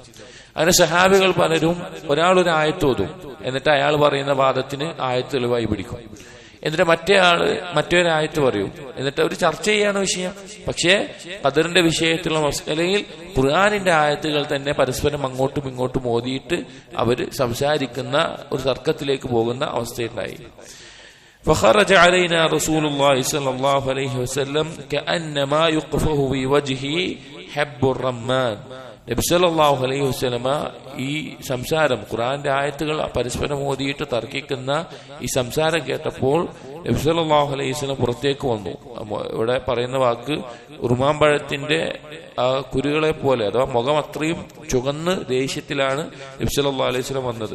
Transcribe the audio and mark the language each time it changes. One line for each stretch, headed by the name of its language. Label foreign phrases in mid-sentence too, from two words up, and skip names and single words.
Malayalam: അങ്ങനെ സഹാബികൾ പലരും ഒരാൾ ഒരു ആയത്ത് ഓതും, എന്നിട്ട് അയാൾ പറയുന്ന വാദത്തിന് ആയത്ത് തെളിവായി പിടിക്കും. എന്നിട്ട് മറ്റൊരായത്ത് പറയും, എന്നിട്ട് അവർ ചർച്ച ചെയ്യാണ് വിഷയം. പക്ഷേ ഖദറിന്റെ വിഷയത്തിലുള്ള മസ്അലയിൽ ഖുർആനിന്റെ ആയത്തുകൾ തന്നെ പരസ്പരം അങ്ങോട്ടും ഇങ്ങോട്ടും ഓതിയിട്ട് അവര് സംസാരിക്കുന്ന ഒരു തർക്കത്തിലേക്ക് പോകുന്ന അവസ്ഥയുണ്ടായി.
Arabic: فخرج علينا رسول الله صلى الله عليه وسلم كأنما يقفه في وجهه حب الرمان.
Malayalam: നബി
Arabic: صلى الله عليه وسلم
Malayalam: ഈ സംസാരം, ഖുർആന്റെ ആയത്തുകൾ പരസ്പരം ഓതിയിട്ട് തർക്കിക്കുന്ന ഈ സംസാരം കേട്ടപ്പോൾ നബി
Arabic: صلى الله عليه وسلم
Malayalam: പുറത്തേക്ക് വന്നു. ഇവിടെ പറയുന്ന വാക്ക് ഉറുമാമ്പഴത്തിന്റെ കുരുകളെ പോലെ, അഥവാ മുഖം അത്രയും ചുവന്ന് ദേഷ്യത്തിലാണ് നബി
Arabic: صلى الله عليه وسلم
Malayalam: വന്നത്.